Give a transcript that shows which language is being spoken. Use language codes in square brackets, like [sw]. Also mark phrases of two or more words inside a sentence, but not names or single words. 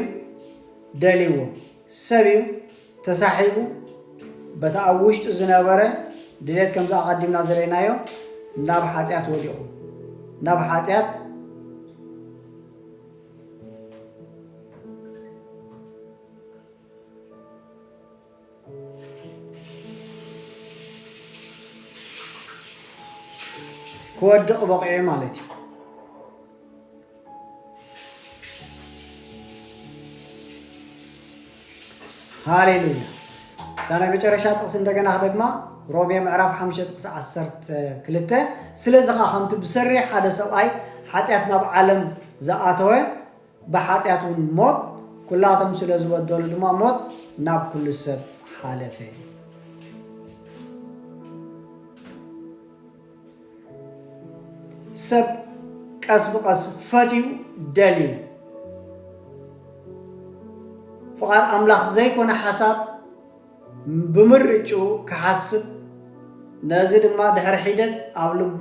[ti] ደልይዎ ሰብ እዩ ተሳሒቡ በታ ኣብ ውሽጡ ዝነበረ ድሌት ከምዛ ኣቐዲምና ዘረእናዮ ናብ ኃጢአት ወዲቑ ናብ ኃጢአት ክወድቕ በቂዑ ማለት እዩ ሃሌሉያ ዳና [am] መጨረሻ ጥቅስ እንደገና [ti] ደግማ ሮሜ ምዕራፍ 5 ጥቅስ 12 ስለዚ ከዓ ከምቲ ብሰሪሕ ሓደ ሰብኣይ ኃጢአት ናብ ዓለም ዝኣተወ ብኃጢአቱ ሞት ኩላቶም ስለ ዝበደሉ ድማ ሞት ናብ ኩሉ ሰብ ሓለፈ ሰብ ቀስ ብቀስ ፈትዩ ደልዩ ፍቃድ ኣምላኽ ዘይኮነ ሓሳብ ብምርጩ ክሓስብ ነዚ ድማ ድሕሪ ሒደት ኣብ ልቡ